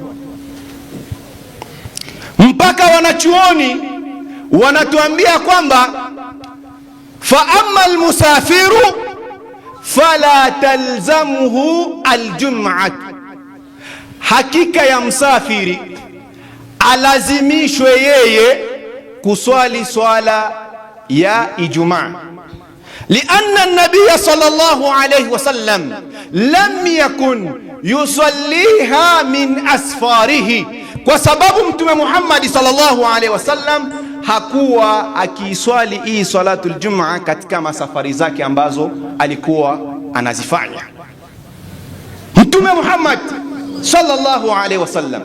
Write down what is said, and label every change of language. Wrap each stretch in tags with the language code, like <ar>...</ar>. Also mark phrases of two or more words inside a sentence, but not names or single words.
<sw>Mpaka wanachuoni wanatuambia kwamba</sw> <ar>فأما المسافر فلا تلزمه الجمعة,</ar> <sw>hakika ya msafiri alazimishwe yeye kuswali swala ya Ijumaa.</sw> <ar>لأن النبي صلى الله عليه وسلم لم يكن يصليها من أسفاره,</ar> <sw>kwa sababu Mtume Muhammad</sw> <ar>صلى الله عليه وسلم</ar> <sw>hakuwa akiiswali hii</sw> <ar>صلاة الجمعة</ar> <sw>katika masafari zake ambazo alikuwa anazifanya Mtume Muhammad</sw> <ar>صلى الله عليه وسلم.</ar>